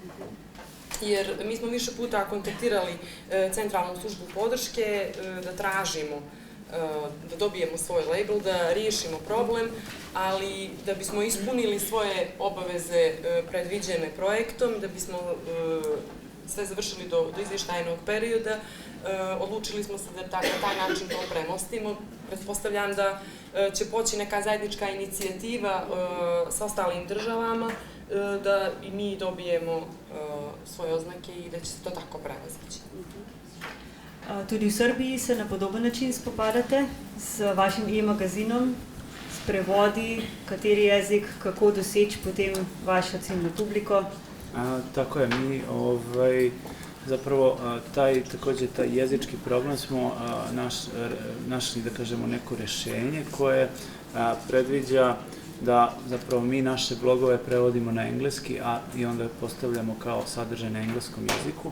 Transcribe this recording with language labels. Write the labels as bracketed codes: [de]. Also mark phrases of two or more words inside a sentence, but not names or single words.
[sr] Jer mi smo više puta kontaktirali centralnu službu podrške da tražimo, da dobijemo svoj label, da riješimo problem, ali da bismo ispunili svoje obaveze predviđene projektom, da bismo sve završili do izvještajnog perioda, odlučili smo se da na taj način to premostimo. Pretpostavljam da će poći neka zajednička inicijativa sa ostalim državama, da i mi dobijemo svoje oznake i da će se to tako prevazići. [sl] Tudi v Srbiji se na podoben način spopadate z vašim e-magazinom, s prevodi, kateri jezik, kako doseči potem vašo ciljnu publiko? [sr] Tako je, mi zapravo također taj jezički problem smo našli, da kažemo, neko rješenje koje predviđa da zapravo mi naše blogove prevodimo na engleski i onda postavljamo kao sadržaj na engleskom jeziku.